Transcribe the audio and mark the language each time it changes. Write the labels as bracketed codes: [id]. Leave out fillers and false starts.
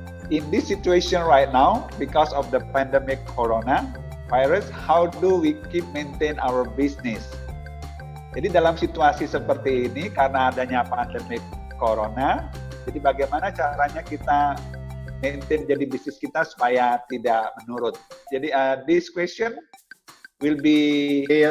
[en] In this situation right now, because of the pandemic coronavirus, how do we keep maintain our business? [id] Jadi dalam situasi seperti ini, karena adanya pandemic corona, jadi bagaimana caranya kita maintain jadi bisnis kita supaya tidak menurun? [en] Jadi this question will be